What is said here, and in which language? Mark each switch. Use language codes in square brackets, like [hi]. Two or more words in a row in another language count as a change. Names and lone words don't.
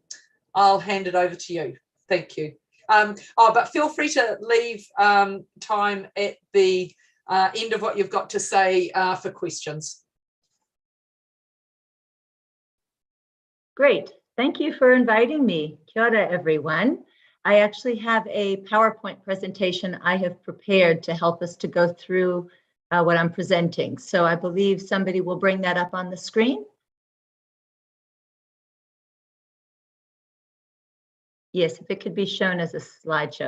[en] I'll hand it over to you. Thank you. But feel free to leave time at the end of what you've got to say for questions. Great. Thank you for inviting me. [mi] Kia ora, [en] everyone. I actually have a PowerPoint presentation I have prepared to help us to go through what I'm presenting. So I believe somebody will bring that up on the screen. Yes, if it could be shown as a slideshow.